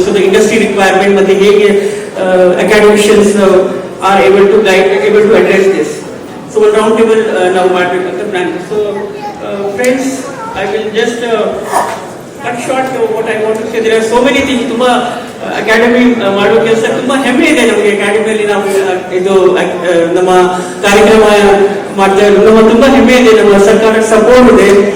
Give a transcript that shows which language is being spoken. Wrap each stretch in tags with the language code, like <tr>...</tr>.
<en>so the industry requirement</en> <kn>ಮತ್ತೆ ಹೇಗೆ</kn> <en>Academicians are able to address this.</en> <kn>So ಒಂದು round table ನಾವು ಮಾಡಬೇಕು ಅಂತ plan.</kn> <en>So friends, I will just cut short what I want to say. There are so many things.</en> <kn>ತುಂಬಾ academy ಮಾಡುವ ಕೆಲಸ ತುಂಬಾ ಹೆಮ್ಮೆ ಇದೆ ನಮಗೆ. ಅಕಾಡೆಮಿಯಲ್ಲಿ ನಾವು ಇದು ನಮ್ಮ ಕಾರ್ಯಕ್ರಮ ಮಾಡ್ತಾ ಇರೋದು ನಮ್ಮ ತುಂಬಾ ಹೆಮ್ಮೆ ಇದೆ. ನಮ್ಮ ಸರ್ಕಾರ ಸಪೋರ್ಟ್ ಇದೆ.</kn>